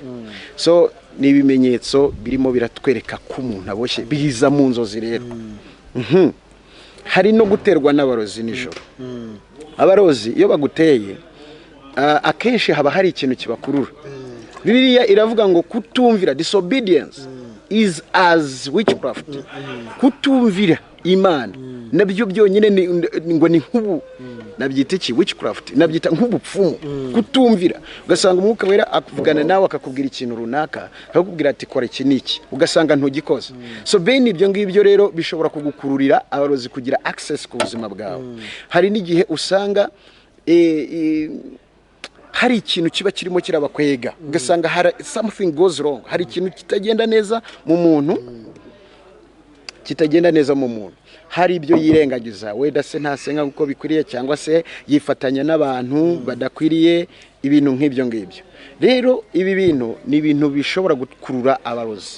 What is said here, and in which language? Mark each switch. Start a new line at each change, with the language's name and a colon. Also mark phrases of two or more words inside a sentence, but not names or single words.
Kinyarwanda: So ni ibimenyetso birimo biratwereka ko umuntu aboshye, biza mu nzozi rero. Hari no guterwa n'abarozi nijoro. Abarozi iyo baguteye, akenshi haba hari ikintu kibakurura. Bibiliya iravuga ngo kutumvira,
English: disobedience is as witchcraft.
Kinyarwanda: Kutumvira Imana nabyo byonyine ngo ni nk'ubu, nabyita iki? Witchcraft, nabyita nk'ubupfumu. Kutumvira, ugasanga umwuka wera akuvugana nawe akakubwira ikintu runaka, akakubwira ati kora iki n'iki, ugasanga ntugikoze. So bene ibyo ngibyo rero bishobora kugukururira abarozi kugira access ku buzima bwawe. Hari n'igihe usanga hari ikintu kiba kirimo kirabakwega, ugasanga hari
English: something goes wrong,
Kinyarwanda: hari ikintu kitagenda neza mu muntu, hari ibyo yirengagiza, wenda se ntasenga uko bikwiriye, cyangwa se yifatanya n'abantu badakwiriye, ibintu nk'ibyo ngibyo. Rero ibi bintu ni ibintu bishobora gukurura abarozi.